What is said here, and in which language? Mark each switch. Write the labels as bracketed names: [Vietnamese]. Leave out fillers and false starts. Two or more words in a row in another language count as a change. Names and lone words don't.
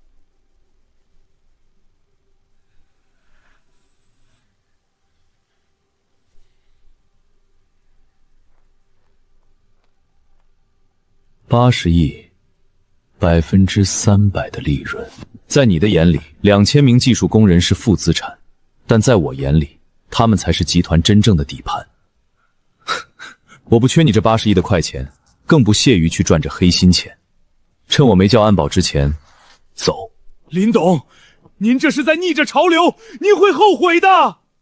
[Chinese] 80 億，300%的利潤。在你的眼裡，2000名技術工人是負資產，但在我眼裡，他們才是集團真正的底盤。我不缺你這80億的快錢，更不屑於去賺這黑心錢。趁我沒叫安保之前，走。林董，您這是在逆着潮流，您會後悔的。